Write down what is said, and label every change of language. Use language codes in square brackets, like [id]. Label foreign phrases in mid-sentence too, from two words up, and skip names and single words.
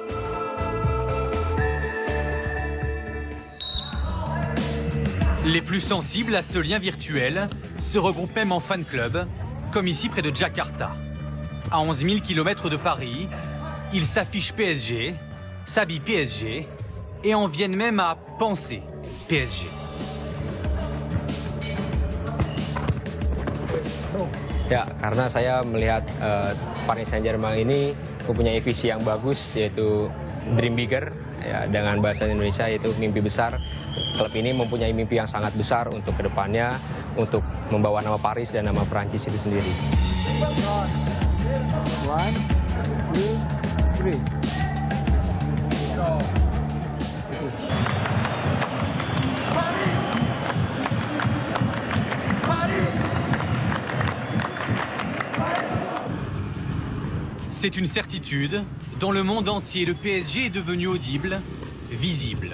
[fr] Les plus sensibles à ce lien virtuel se regroupent même en fan club, comme ici près de Jakarta. À 11 000 km de Paris, ils s'affichent PSG, s'habillent PSG et en viennent même à penser PSG. [id] Ya, karena saya melihat Paris Saint-Germain ini mempunyai visi yang bagus, yaitu [en] Dream Bigger, [id] ya, dengan bahasa Indonesia yaitu mimpi besar. Klub ini mempunyai mimpi yang sangat besar untuk kedepannya, untuk membawa nama Paris dan nama Perancis itu sendiri. 1, 2, 3. [fr] C'est une certitude, dans le monde entier, le PSG est devenu audible, visible.